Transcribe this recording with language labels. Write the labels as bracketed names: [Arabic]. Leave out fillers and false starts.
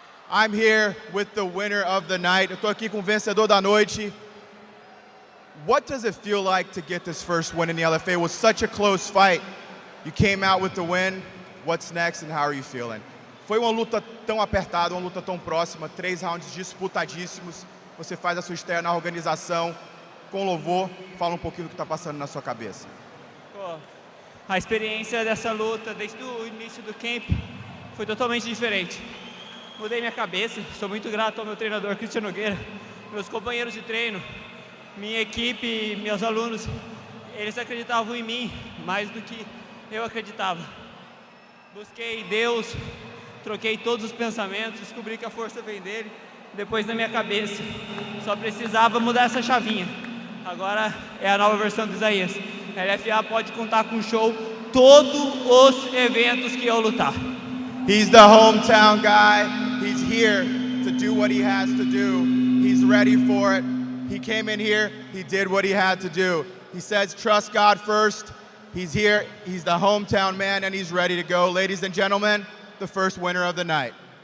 [English] I'm here with the winner of the night. [Portuguese] Eu tô aqui com o vencedor da noite. [English] What does it feel like to get this first win in the LFA? It was such a close fight. You came out with the win. What's next and how are you feeling? [Portuguese] Foi uma luta tão apertada, uma luta tão próxima, 3 rounds disputadíssimos. Você faz a sua estreia na organização com louvor. Fala um pouquinho do que está passando na sua cabeça. A experiência dessa luta desde o início do camp foi totalmente diferente. Mudei minha cabeça, sou muito grato ao meu treinador Cristiano Nogueira, meus companheiros de treino, minha equipe, meus alunos. Eles acreditavam em mim mais do que eu acreditava. Busquei Deus, troquei todos os pensamentos, descobri que a força vem dele, depois na minha cabeça. Só precisava mudar essa chavinha. Agora é a nova versão do Isaias. A LFA pode contar com show todos os eventos que eu lutar. [English] He's the hometown guy. He's here to do what he has to do. He's ready for it. He came in here, he did what he had to do. He says, trust God first. He's here, he's the hometown man, and he's ready to go. Ladies and gentlemen, the first winner of the night.